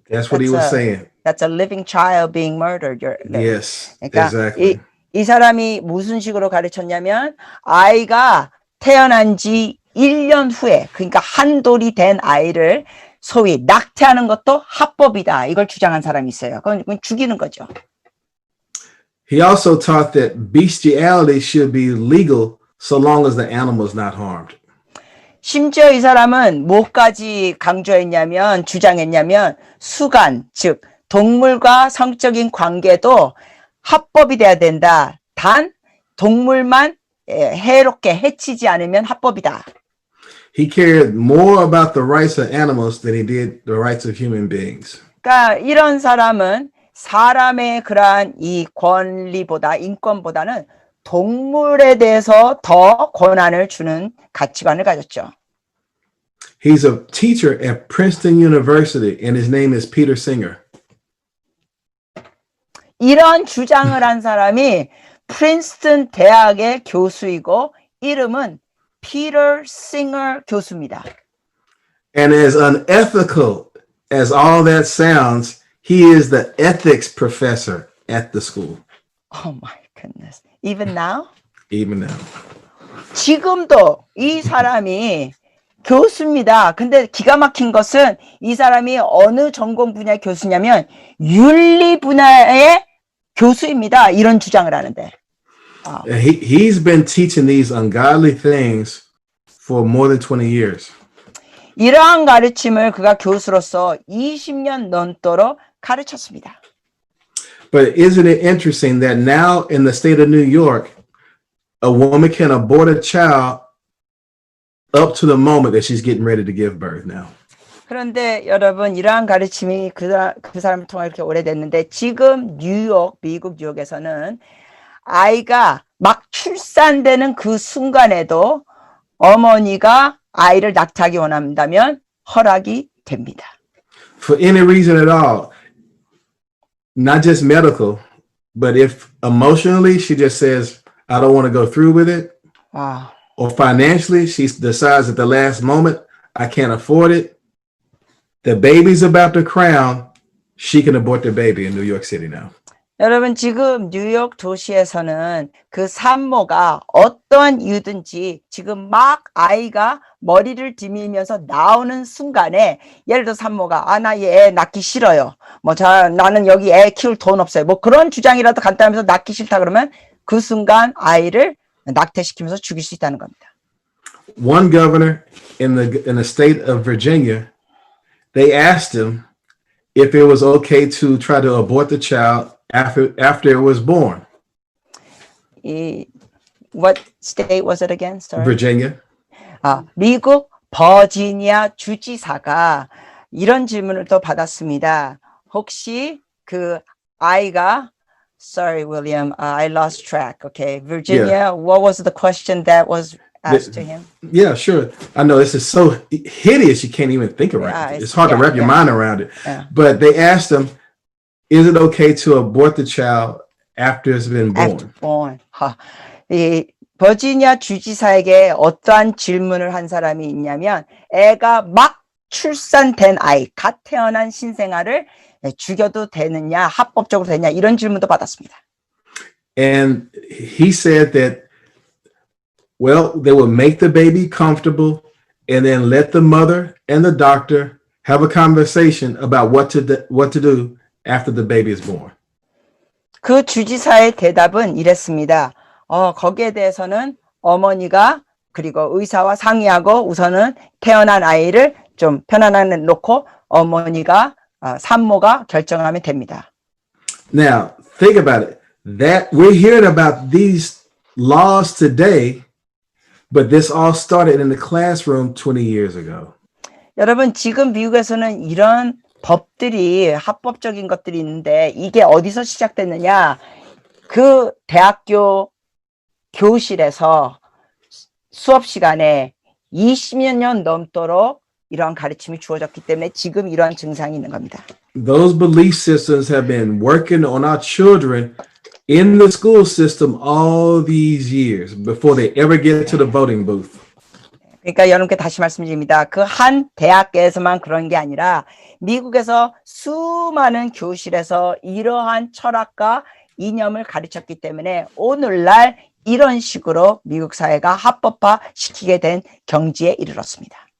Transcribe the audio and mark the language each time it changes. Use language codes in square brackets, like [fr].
[en] That's what he was saying. That's a living child being murdered. Yes, [ko] 그러니까 [en] exactly. [ko] 이 사람이 무슨 식으로 가르쳤냐면 아이가 태어난 지 1년 후에 그러니까 한돌이 된 아이를 소위 낙태하는 것도 합법이다. 이걸 주장한 사람이 있어요. 그건 죽이는 거죠. [en] He also taught that bestiality should be legal so long as the animal is not harmed. [ko] 심지어 이 사람은 뭐까지 강조했냐면 주장했냐면 수간 즉 동물과 성적인 관계도 합법이 돼야 된다. 단 동물만 해롭게 해치지 않으면 합법이다. [en] He cared more about the rights of animals than he did the rights of human beings. [ko] 그러니까 이런 사람은 사람의 그러한 이 권리보다 인권보다는 동물에 대해서 더 권한을 주는 가치관을 가졌죠. [en] He's a teacher at Princeton University and his name is Peter Singer. [ko] 이런 주장을 한 사람이 프린스턴 대학의 교수이고 이름은 Peter Singer 교수입니다. [en] And as unethical as all that sounds, he is the ethics professor at the school. Oh my goodness. Even now? Even now. [ko] 지금도 이 사람이 교수입니다. 근데 기가 막힌 것은 이 사람이 어느 전공 분야의 교수냐면 윤리 분야의 교수입니다. 이런 주장을 하는데. [en] He's been teaching these ungodly things for more than 20 years. [ko] 이러한 가르침을 그가 교수로서 20년 넘도록 가르쳤습니다. [en] But isn't it interesting that now in the state of New York, a woman can abort a child up to the moment that she's getting ready to give birth now. [ko] 그런데 여러분 이러한 가르침이 그 사람을 통해 이렇게 오래됐는데 지금 뉴욕, 미국 뉴욕에서는 아이가 막 출산되는 그 순간에도 어머니가 아이를 낙태하기 원한다면 허락이 됩니다. [en] For any reason at all, not just medical, but if emotionally she just says, I don't want to go through with it, or financially she decides at the last moment, I can't afford it, the baby's about to crown, she can abort the baby in New York City now. [ko] 여러분 지금 뉴욕 도시에서는 그 산모가 어떠한 이유든지 지금 막 아이가 머리를 디밀면서 나오는 순간에 예를 들어 산모가 나 얘 낳기 싫어요. 나는 여기 애 키울 돈 없어요. 그런 주장이라도 간단하면서 낳기 싫다 그러면 그 순간 아이를 낙태시키면서 죽일 수 있다는 겁니다. [en] One governor in the state of Virginia, they asked him if it was okay to try to abort the child after it was born. What state was it again? Sorry. Virginia. [ko] 미국 버지니아 주지사가 이런 질문을 또 받았습니다. 혹시 그 아이가 [en] Sorry, William, I lost track. Okay, Virginia, what was the question that was asked to him? Yeah, sure. I know this is so hideous you can't even think around it. It's hard to wrap your mind around it. Yeah. But they asked him, is it okay to abort the child after it's been born? After born. [ko] 이 버지니아 주지사에게 어떠한 질문을 한 사람이 있냐면 애가 막 출산된 아이, 갓 태어난 신생아를 죽여도 되느냐, 합법적으로 되느냐 이런 질문도 받았습니다. [en] And he said that, well, they would make the baby comfortable and then let the mother and the doctor have a conversation about what to do after the baby is born. [ko] 그 주지사의 대답은 이랬습니다. 거기에 대해서는 어머니가 그리고 의사와 상의하고 우선은 태어난 아이를 좀 편안하게 놓고 어머니가 산모가 결정하면 됩니다. [en] Now, think about it. That we're hearing about these laws today, but this all started in the classroom 20 years ago. [ko] 여러분, 지금 미국에서는 이런 법들이 합법적인 것들이 있는데 이게 어디서 시작됐느냐? 그 대학교 교실에서 수업 시간에 20여 년 넘도록 이러한 가르침이 주어졌기 때문에 지금 이러한 증상이 있는 겁니다. [en] Those belief systems have been working on our children in the school system all these years before they ever get to the voting booth. [ko] 그러니까 여러분께 다시 말씀드립니다. 그 한 대학에서만 그런 게 아니라 미국에서 수많은 교실에서 이러한 철학과 이념을 가르쳤기 때문에 오늘날 이런 식으로 미국 사회가 합법화 시키게 된 경지에 이르렀습니다.